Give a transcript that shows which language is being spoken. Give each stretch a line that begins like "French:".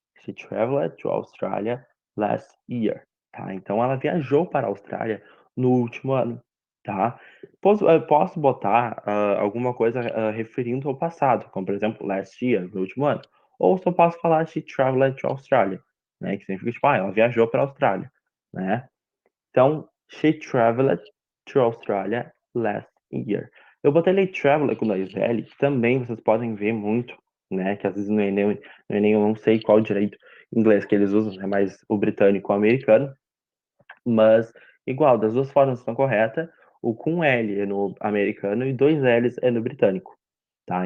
English: She traveled to Australia last year, tá?
Portuguese: Então ela viajou para a Austrália no último ano, tá? Posso botar alguma coisa referindo ao passado, como por exemplo last year, no último ano. Ou só posso falar
English: she traveled to Australia,
Portuguese: né? Que significa tipo, ela viajou para a Austrália, né?
English: Então, she traveled to Australia last year.
Portuguese: Eu botei ali traveler com dois L, que também vocês podem ver muito, né? Que às vezes no Enem eu não sei qual direito inglês que eles usam, é mais o britânico ou o americano, mas igual, das duas formas estão corretas. O com L é no americano e dois L's é no britânico, tá?